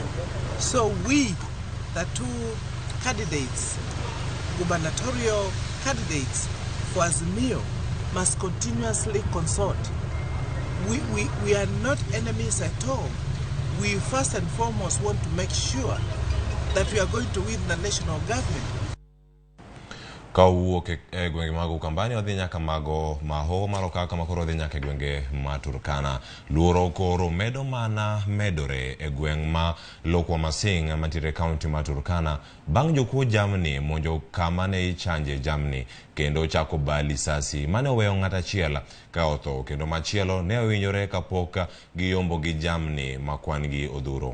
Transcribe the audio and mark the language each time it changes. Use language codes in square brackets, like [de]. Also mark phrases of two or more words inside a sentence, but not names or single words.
[en] So we, the two candidates, gubernatorial candidates for Azimio, must continuously consult. We are not enemies at all. We first and foremost want to make sure that we are going to win the national government. [luo] Ka owuok e gwenge mag Ukambani odhi nyaka mago maho maroka kama koro odhi nyaka e gwenge ma Turkana. Luoro koro medo mana medore e gweng ma Lokwa Masing mantiere kaunti ma Turkana bang' jokuo jamni monjo kama ne ichanje jamni kendo chako bali sasi mane oweyo ng'at achiel ka otho kendo machielo ne ohinyore kapok giyombo gi jamni makwan gi odhuro.